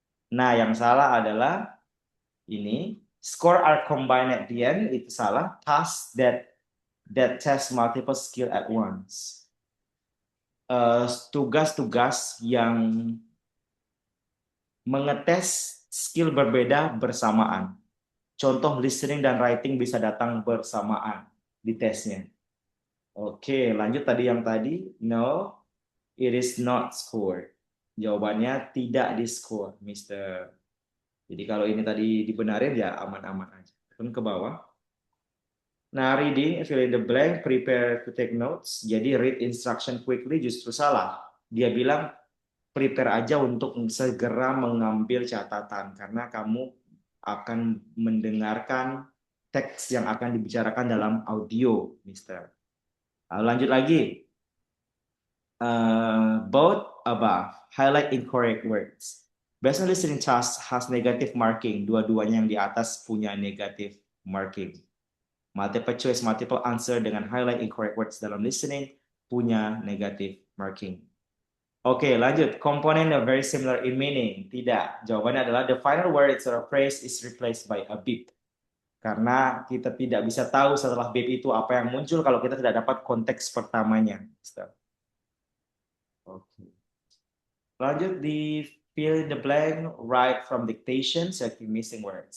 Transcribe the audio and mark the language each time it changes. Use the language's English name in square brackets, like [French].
[Indonesian] Nah, yang salah adalah ini [English] score are combined at the end, [Indonesian] itu salah. [English] Task that test multiple skill at once. [Indonesian] Tugas-tugas yang mengetes skill berbeda bersamaan. Contoh listening dan writing bisa datang bersamaan di tesnya. Oke, lanjut tadi yang tadi. [English] No, it is not scored. [Indonesian] Jawabannya tidak di score, Mister. Jadi kalau ini tadi dibenarin ya aman-aman aja. Turun ke bawah. [English] Nah, reading, fill in the blank, prepare to take notes. [Indonesian] Jadi [English] read instruction quickly [Indonesian] justru salah. Dia bilang prepare aja untuk segera mengambil catatan karena kamu akan mendengarkan teks yang akan dibicarakan dalam audio, Mister. Lanjut lagi. [English] Both above highlight incorrect words. Based on listening task has negative marking. [Indonesian] Dua-duanya yang di atas punya negative marking. Multiple choice, multiple answer dengan highlight incorrect words dalam listening punya negative marking. Oke, lanjut. [English] Komponen are very similar in meaning. [Indonesian] Tidak. Jawabannya adalah [English] the final word or phrase is replaced by a beep. [Indonesian] Karena kita tidak bisa tahu setelah beep itu apa yang muncul kalau kita tidak dapat konteks pertamanya. Oke. Lanjut di [English] fill in the blank, write from dictation, selecting missing words.